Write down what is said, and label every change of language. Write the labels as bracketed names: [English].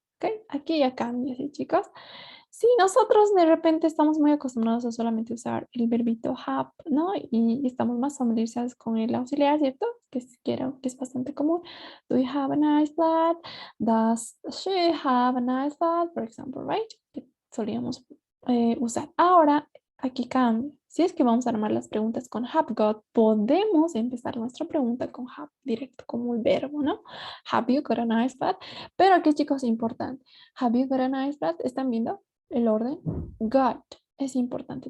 [Spanish] Okay, aquí ya cambia, ¿sí, chicos? Sí, nosotros de repente estamos muy acostumbrados a solamente usar el verbito have, ¿no? Y estamos más familiarizados con el auxiliar, ¿cierto? Que es bastante común. [English] Do you have a nice flat? Does she have a nice flat? For example, right? [Spanish] Que solíamos usar. Ahora, aquí cambia. Si es que vamos a armar las preguntas con have got, podemos empezar nuestra pregunta con have directo como el verbo, ¿no? [English] Have you got a nice flat? [Spanish] Pero aquí, chicos, importante. [English] Have you got a nice flat? [Spanish] ¿Están viendo el orden? Got es importante.